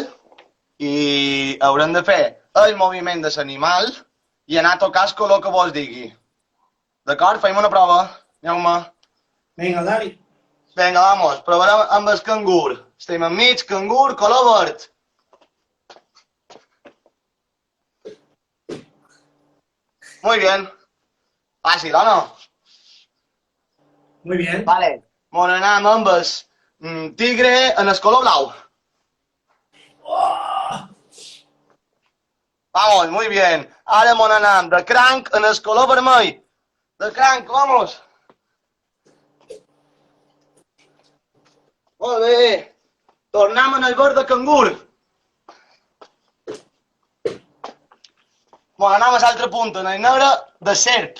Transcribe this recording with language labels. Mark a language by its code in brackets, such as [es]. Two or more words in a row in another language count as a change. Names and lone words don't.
[ca] I haurem de fer el moviment de l'animal i anar a tocar el color que vos digui. D'acord? Fem una prova. Aneu-me. Vinga, Dari. Vinga, vamos. Provarem amb el cangur. Estem enmig, cangur, color verd. [es] Muy bien. [ca] Fàcil, o no? [es] Muy bien. Vale. [ca] Bon, anem amb el tigre en el color blau. [es] Vamos, muy bien. [ca] Ara mon anem de cranc en el color vermell. De cranc, vamos. Molt bé. Tornem en el verd de cangur. Bon, anem a l'altre punt, en el negre de serp.